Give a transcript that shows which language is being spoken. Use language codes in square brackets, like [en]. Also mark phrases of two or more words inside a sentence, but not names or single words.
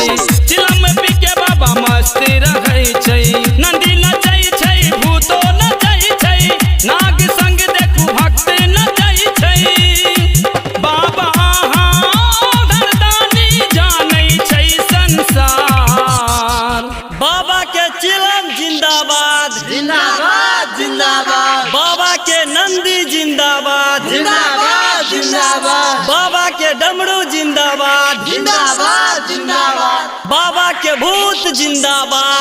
[mai] चिलम पी के बाबा मस्ती रहै छै। नंदी नचै छै भूतो नचै छै। नाग संग देखू भक्त नचै छै। बाबा धरदानी जानै छै संसार। बाबा के चिलम जिंदाबाद जिंदाबाद जिंदाबाद। बाबा के नंदी जिंदाबाद जिंदाबाद जिंदाबाद। बाबा के डमरू जिंदाबाद जिंदाबाद जिंदाबाद। बाबा के भूत जिंदाबाद